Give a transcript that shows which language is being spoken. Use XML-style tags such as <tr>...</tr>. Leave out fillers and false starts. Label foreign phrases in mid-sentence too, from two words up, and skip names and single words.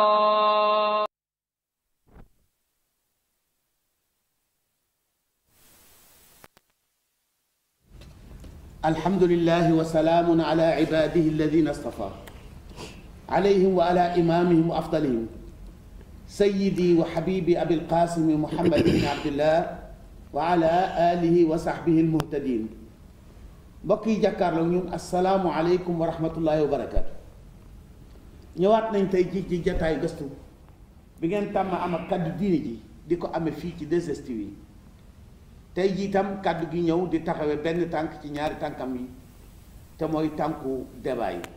<ar>الحمد لله وسلام على عباده الذين اصطفى عليهم وعلى إمامهم وأفضلهم سيدي وحبيبي أبي القاسم محمد بن عبد الله وعلى آله وصحبه المهتدين.</ar> <wo>mbokk yi jàkkaarloo ñun</wo> <ar>السلام عليكم ورحمة الله وبركاته.</ar> <wo>ñëwaat nañ tey ji ci jataay gëstu bi ngeen tàmm am ak kaddu diine ji di ko amee fii ci 2STV yi tey jii itam kaddu gi ñëw di taxawee benn tànk ci ñaari tànkam yi te mooy tànku débat yi.</wo>